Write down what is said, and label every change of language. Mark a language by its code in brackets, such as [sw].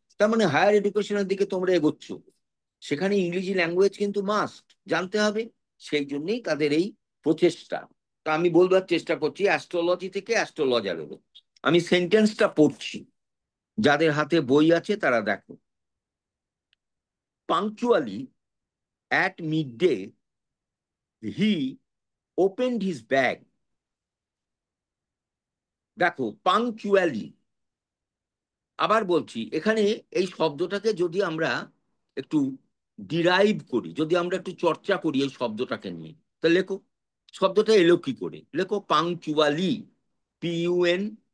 [bn] তার মানে হায়ার এডুকেশনের দিকে তোমরা এগোচ্ছ। সেখানে ইংরেজি ল্যাঙ্গুয়েজ কিন্তু মাস্ট জানতে হবে। সেই জন্যই তাদের এই প্রচেষ্টা। তা আমি বলবার চেষ্টা করছি অ্যাস্ট্রোলজি থেকে অ্যাস্ট্রোলজার হলো। আমি সেন্টেন্সটা পড়ছি, যাদের হাতে বই আছে তারা দেখো। পাংচুয়ালি [en] at midday he opened his bag. [bn] দেখো পাংচুয়ালি, আবার বলছি এখানে এই শব্দটাকে যদি আমরা একটু ডিরাইভ করি, যদি আমরা একটু চর্চা করি এই শব্দটাকে নিয়ে, তা লেখো শব্দটা এলো কি করে, লেখো পাংচুয়ালি, PUNCTUALLY।